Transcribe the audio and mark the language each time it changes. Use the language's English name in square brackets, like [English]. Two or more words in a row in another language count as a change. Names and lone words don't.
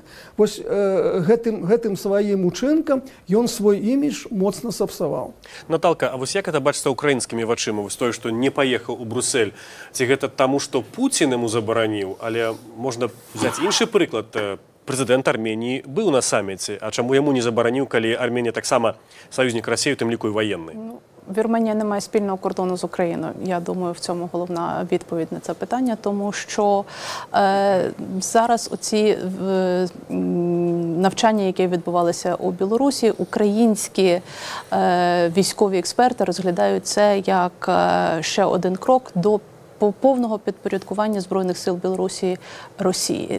[Belarusian] Вось гэтым сваім учынкам ён свой імідж моцна сапсаваў. Наталка, а вось як это бачыцца украінскімі вачыма? Вось тое, што не паехаў у Брюссель, ці гэта таму, што Пуцін яму забараніў, але можна взяць іншы прыклад. Прэзідэнт Арменіі быў на саміце, а чаму яму не забараніў, калі Арменія таксама саюзнік [Ukrainian] Росії, у тим ліку і воєнний? Вірменія не має спільного кордону з Україною. Я думаю, в цьому головна відповідь на це питання, тому що зараз оці навчання, які відбувалися у Білорусі, українські військові експерти розглядають це як ще один крок до повного підпорядкування Збройних сил Білорусі Росії.